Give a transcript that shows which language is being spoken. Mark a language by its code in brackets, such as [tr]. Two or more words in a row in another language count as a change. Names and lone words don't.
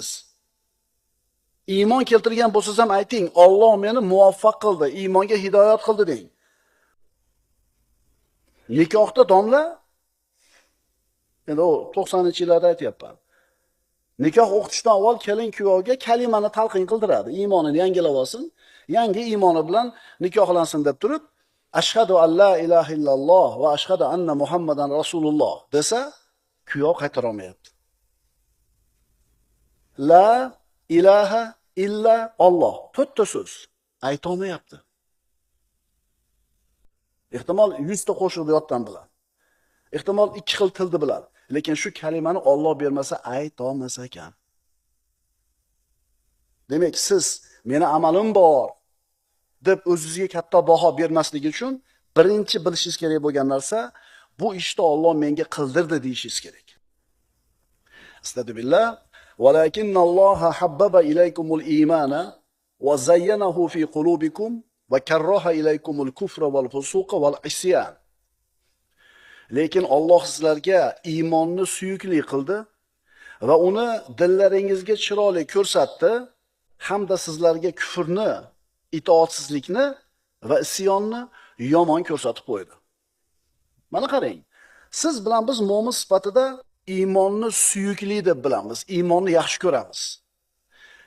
[uz] Iymon keltirgan bo'lsangiz ham ayting, Alloh meni muvaffaq qildi, iymonga hidoyat qildi deng. Nikohda domla, endi 90-yillarda aytyapman. Nikoh o'qitishdan avval kelin kuyovga kalimani talqin qildiradi. Iymonini yangilab olsin, yangi iymoni bilan nikohlansin deb turib, [ar] أشهد أن لا إله إلا الله وأشهد أن محمدا رسول الله [uz] desa, kuyov qaytara olmayapti. [ar] لا إله إلا الله, [uz] to'rtta so'z ayta olmayapti. Ehtimol 100 ta qo'shiqni yoddan biladi. Ehtimol 2 xil tilni biladi. Lekin shu kalimani Alloh bermasa ayta olmas ekan. Demak, siz meni amalim bor deb o'zingizga katta baho bermasligi uchun birinchi bilishingiz kerak bo'lgan narsa, bu ishni Alloh menga qildirdi deyishingiz kerak. [ar] أستغفر الله. ولكن الله حبب إليكم الإيمان وزينه في قلوبكم وكره إليكم الكفر والفسوق والعصيان. [uz] Lekin Alloh sizlarga iymonni suyukli qildi va uni dillaringizga chiroyli ko'rsatdi, hamda sizlarga kufrni, itoatsizlikni va isyonni yomon ko'rsatib qo'ydi. Mana qarang, siz bilan biz mo'min sifatida iymonni suyukli deb bilamiz, iymonni yaxshi ko'ramiz.